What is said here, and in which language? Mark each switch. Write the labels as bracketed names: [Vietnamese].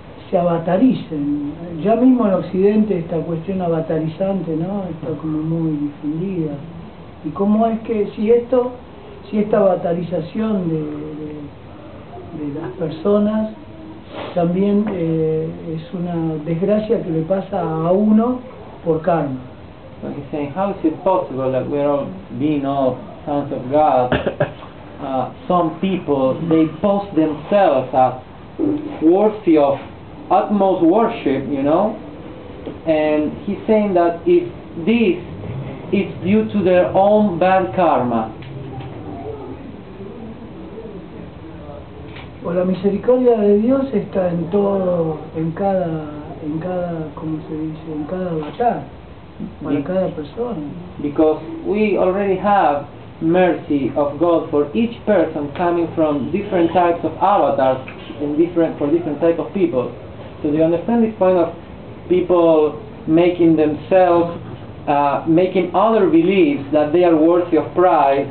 [Spanish] Se avataricen? Ya mismo en Occidente esta cuestión avatarizante, ¿no? Está como muy difundida. ¿Y cómo es que si esta avatarización de las personas también es una desgracia que le pasa a uno por karma? [English] so he's saying, how is it possible that we're all being all sons of God? Some people, they post themselves as worthy of utmost worship, you know, and he's saying that if this is due to their own bad karma, [Spanish] O la misericordia de Dios está en todo, en cada, ¿cómo se dice? En cada avatar, para cada persona. [English] because we already have mercy of God for each person coming from different types of avatars and for different type of people. So do you understand this point of people making themselves, making other beliefs that they are worthy of pride?